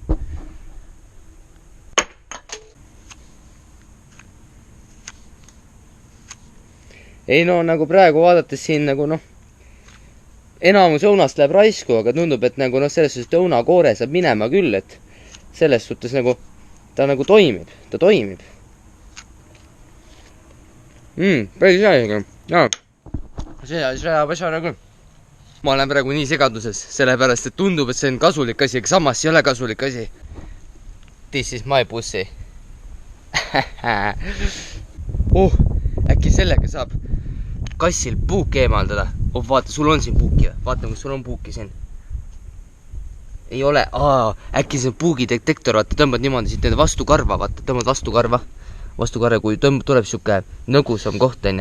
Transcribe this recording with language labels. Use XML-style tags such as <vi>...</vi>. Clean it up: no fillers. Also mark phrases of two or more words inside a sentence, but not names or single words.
<et>Ei nagu praegu vaadates siin enamus õunast läheb raisku, aga tundub, et selles suhtes õunakoore saab minema küll, et selles suhtes ta toimib, päris hea isegi. See asja küll. Ma olen praegu nii segaduses, sellepärast, et tundub, et see on kasulik asi, aga samas ei ole kasulik asi.</et> <en>This is my pussy.</en> <et>Äkki sellega saab kassil puuki eemaldada. Vaata, sul on siin puuki. Vaata, kus sul on puuki siin. Ei ole. Äkki see puugidetektor, vaata, tõmbad niimoodi siit vastu karva, vaata, tõmbad vastu karva, kui tuleb siuke nõgusam koht, on.</et>